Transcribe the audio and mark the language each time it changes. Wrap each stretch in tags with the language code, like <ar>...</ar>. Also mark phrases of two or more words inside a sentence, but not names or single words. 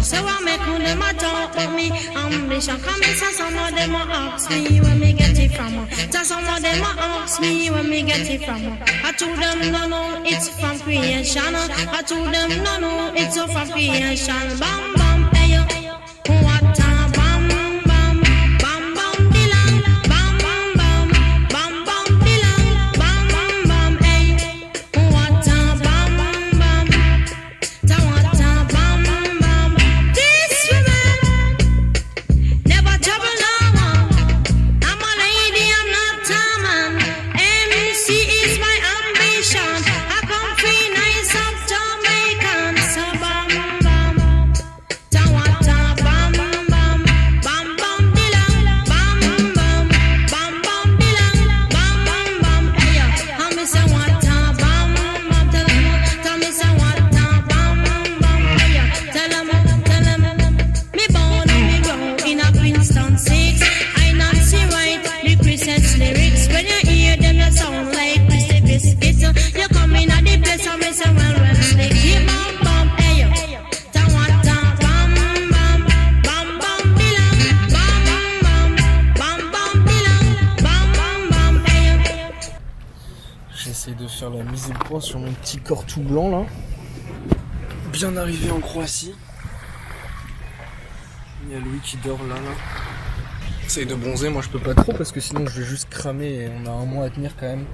<jam>So what make them a talk about me ambition? Come and say some of them a ask me where me get it from. So some of them a ask me where me get it from. I told them no, it's from creation. I told them no, it's from creation. Bam bam, hey yo, what a bam bam, bam bam dilang, bam bam bam, bam bam dilang, bam bam bam, hey, what a bam bam, ta what a bam bam. This woman never trouble no one. I'm a lady, I'm not a man. MC is my ambition. I come free nice up Jamaican. So bam bam, ta what a bam bam, bam bam dilang, bam bam, bam bam dilang, bam bam bam. Hey yo, how me say what a bam bam? Tell me say what a bam bam. Hey yo, tell 'em, me born and me grow in a Princeton 6. I not see right the Christmas lyrics. When you hear them, you sound like Christy Biscuits. You come in at the place and me say well slick. Yeah, bam bam, hey yo, ta what a bam bam, bam bam dilang, bam bam, bam bam dilang, bam bam bam, hey yo.</jam> <fr>J'essaie de faire la mise au point sur mon petit corps tout blanc là. Bien arrivé en Croatie. Il y a Louis qui dort là. J'essaie de bronzer, moi je peux pas trop parce que sinon je vais juste cramer et on a un mois à tenir quand même.</fr>